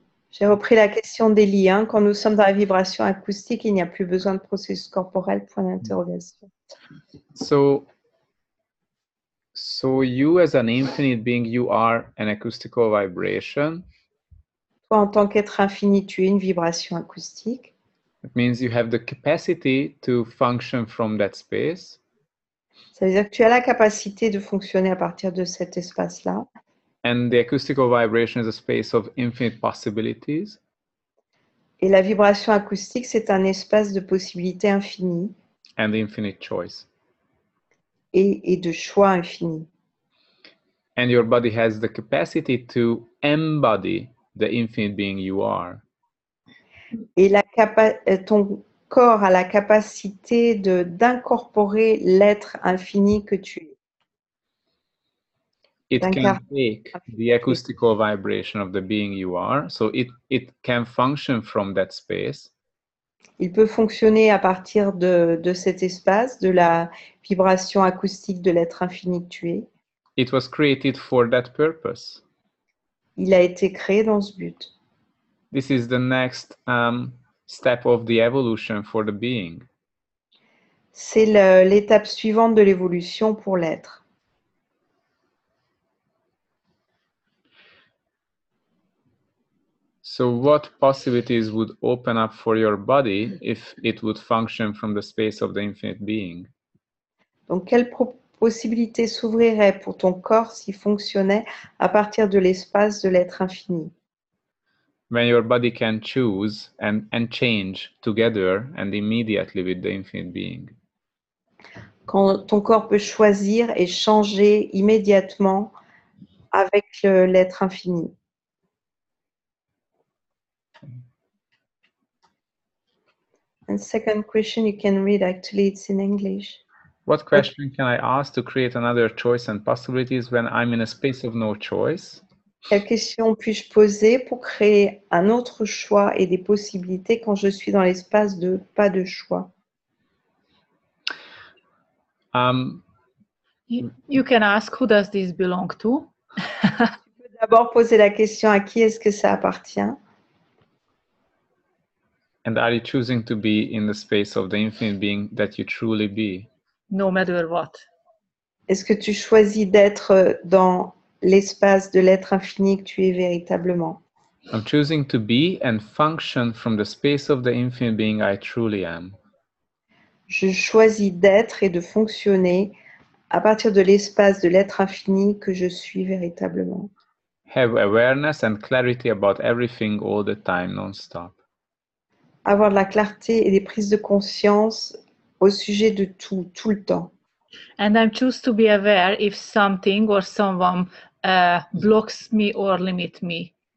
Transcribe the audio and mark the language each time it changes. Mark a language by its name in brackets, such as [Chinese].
[French] J'ai repris la question d'Elie. Quand nous sommes dans la vibration acoustique, il n'y a plus besoin de processus corporel, point d'interrogation. [English] So you as an infinite being, you are an acoustical vibration. [French] Toi, en tant qu'être infini, tu es une vibration acoustique. [English] It means you have the capacity to function from that space. [French] Ça veut dire que tu as la capacité de fonctionner à partir de cet espace-là. [English] And the acoustical vibration is a space of infinite possibilities. [French] Et la vibration acoustique, c'est un espace de possibilités infinies. [English] And infinite choice. [French] Et de choix infini. [English] And your body has the capacity to embody the infinite being you are. [French] Et ton corps a la capacité d'incorporer l'être infini que tu es. [English] It can take the acoustical vibration of the being you are, so it can function from that space. [French] Il peut fonctionner à partir de cet espace, de la vibration acoustique de l'être infini que tu es. [English] It was created for that purpose. [French] Il a été créé dans ce but. [English] This is the next step of the evolution for the being. [French] C'est l'étape suivante de l'évolution pour l'être. [English] So what possibilities would open up for your body if it would function from the space of the infinite being? [French] Donc, quelles possibilités s'ouvriraient pour ton corps s'il fonctionnait à partir de l'espace de l'être infini? [English] When your body can choose and change together and immediately with the infinite being. [French] Quand ton corps peut choisir et changer immédiatement avec l'être infini. [English] And second question you can read, actually it's in English. What question can I ask to create another choice and possibilities when I'm in a space of no choice? [French] Quelle question puis-je poser pour créer un autre choix et des possibilités quand je suis dans l'espace de pas de choix? [English] You can ask, who does this belong to? [French] Tu peux d'abord poser la question, à qui est-ce que ça appartient? [English] And are you choosing to be in the space of the infinite being that you truly be? No matter what. [French] Est-ce que tu choisis d'être dans l'espace de l'être infini que tu es véritablement? [English] I'm choosing to be and function from the space of the infinite being I truly am. [French] Je choisis d'être et de fonctionner à partir de l'espace de l'être infini que je suis véritablement. [English] Have awareness and clarity about everything all the time, non-stop. [French] Avoir de la clarté et des prises de conscience au sujet de tout, tout le temps. [English] And I choose to be aware if something or someone blocks me or limits me.